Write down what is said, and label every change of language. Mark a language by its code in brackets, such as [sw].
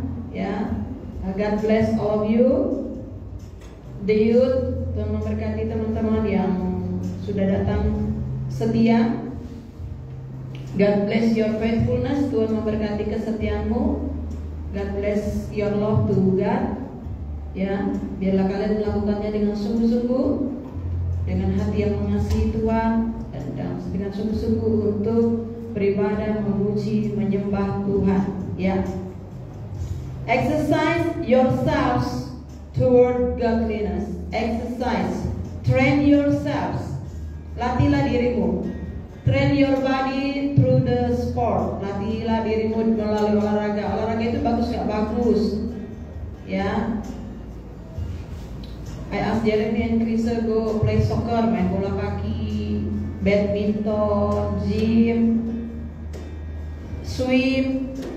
[en] Ya, God bless all of you, the youth. [id] Tuhan memberkati teman-teman yang sudah datang setia. [en] God bless your faithfulness. [id] Tuhan memberkati kesetiaanmu. [en] God bless your love to God. [id] Ya, biarlah kalian melakukannya dengan sungguh-sungguh, dengan hati yang mengasihi Tuhan, dan dengan sungguh-sungguh untuk beribadah, memuji, menyembah Tuhan. Ya. [en] Exercise yourselves toward godliness. Exercise. Train yourselves. [id] Latihlah dirimu. [en] Train your body through the sport. [id] Latihlah dirimu melalui olahraga. Olahraga itu bagus gak bagus? Ya. [en] I asked Jeremy and Krisa go play soccer, [id] main bola kaki, [en] badminton, gym, swim.